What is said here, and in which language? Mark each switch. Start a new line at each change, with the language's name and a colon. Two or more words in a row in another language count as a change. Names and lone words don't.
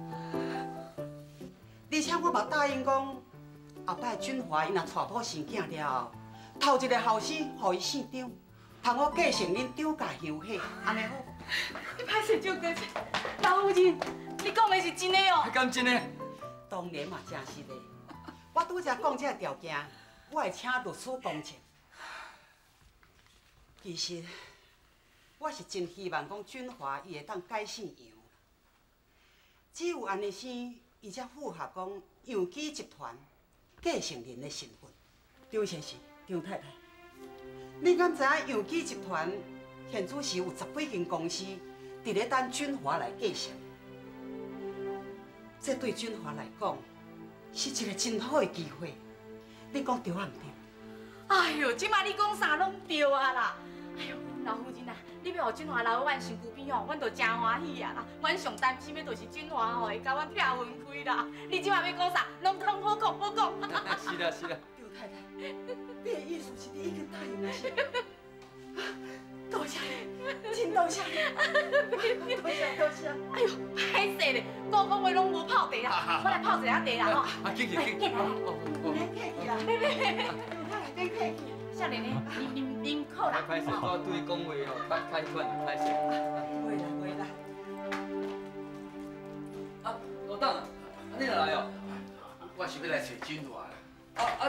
Min Nan Chinese: 而且我嘛答应讲，后摆俊华伊若娶某生囝了后，头一个后生互伊姓张，通我继承恁张家乡系，安尼好？你歹势张大姐，老夫人，你讲的是真的哦？敢真的？当然嘛，真是的。我拄则讲这个条件，我会请律师公证。其实，我是真希望讲俊华伊会当改姓杨，只有安尼生，伊才符合讲杨基集团继承人的身份。张先生、张太太，你敢知影杨基集团现主是有10几间公司伫咧等俊华来继承？这对俊华来讲是一个真好的机会。你讲对啊？唔对？哎呦，即摆你讲啥拢对啊啦！哎呦，老夫人啊，你要互俊华留喺阮身躯边吼，阮就真欢喜啊啦！阮上担心的就是俊华吼会甲阮拆分开啦。你即摆要讲啥，拢通好讲好讲。是啦是啦。刘太太，你的意思是你已经答应了是？多谢你，真多谢你，多谢。哎呦，歹势咧，讲话拢无泡茶啦，我来泡一下茶啦吼。啊，进去。免客气啦，免客气。少年的，啉苦啦。歹势，我对你讲话吼，太快，歹势。袂啦。啊，罗董啊，你若来哦？我是要来找俊华啦。